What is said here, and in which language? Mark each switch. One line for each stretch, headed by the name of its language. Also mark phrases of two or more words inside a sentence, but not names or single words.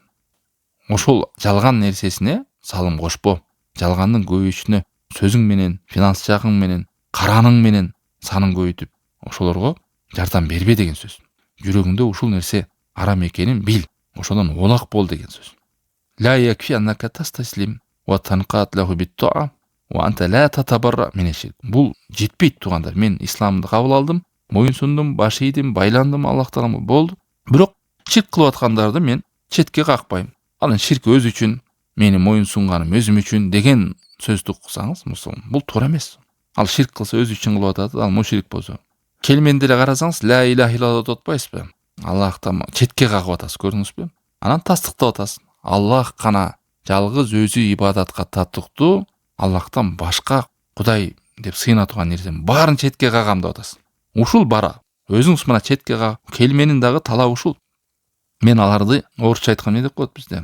Kyrgyz: Ошол жалган нерсесине салым кошпо. Жалгандын көбөйүшүнө сөзүң менен, финанс жагың менен, караның менен санын көбөйтүп, ошолорго жардам бербе деген сөз. Жүрөгүңдө ушул нерсе арам экенин бил, ошодон оолак бол деген сөз.
Arabic: لا يكفي أنك تستسلم وتنقاد له بالطاعة وأنت لا تتبرأ من الشرك.
Kyrgyz: Бул жетпейт туугандар. Мен исламды кабыл алдым, моюн сундум, баш ийдим, байландым Аллах Тааламга, болду. Бирок ширк кылып аткандарды мен четке какпайм. Анын ширк өзү үчүн, мени моюн сунганым өзүм үчүн деген сөздү уксаңыз, бул туура эмес. Ал ширк кылса өзү үчүн кылып атат, ал мушрик болсо. Келменди эле карасаңыз,
Arabic: لا إله إلا الله
Kyrgyz: деп атпайсызбы? Аллахтан четке кагып атасыз, көрдүңүзбү? Анан тастыктап атасыз. Аллах гана жалгыз өзү ибадатка татыктуу, Аллахтан башка Кудай деп сыйына турган нерсенин баарын четке кагам деп атасың. Ушул бара. Өзүңүз мына четке кагып, келменин дагы талабы ушул. Мен аларды орусча айтканда не деп коет бизде?